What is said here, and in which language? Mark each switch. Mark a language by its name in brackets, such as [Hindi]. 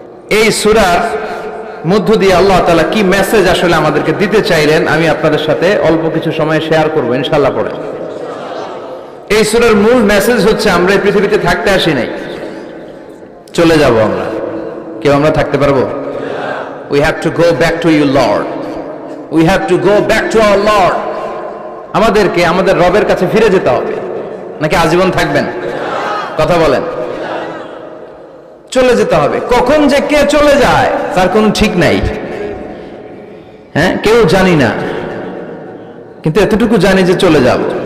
[Bangla] এই সূরার মধ্য দিয়ে আল্লাহ তাআলা কি মেসেজ আসলে আমাদেরকে দিতে চাইলেন আমি আপনাদের সাথে অল্প কিছু সময় শেয়ার করব ইনশাআল্লাহ পড়ে। এই সূরার মূল মেসেজ হচ্ছে আমরা এই পৃথিবীতে থাকতে আসি নাই, চলে যাব আমরা। কেউ আমরা থাকতে পারবো? [English] We have to go back to you Lord. We have to go back to our Lord. [Bangla] আমাদেরকে আমাদের রবের কাছে ফিরে যেতে হবে, নাকি আজীবন থাকবেন? কথা বলেন। চলে যেতে হবে। কখন যে কে চলে যায় তার কোনো ঠিক নাই, হ্যাঁ, কেউ জানি না, কিন্তু এতটুকু জানি যে চলে যাব।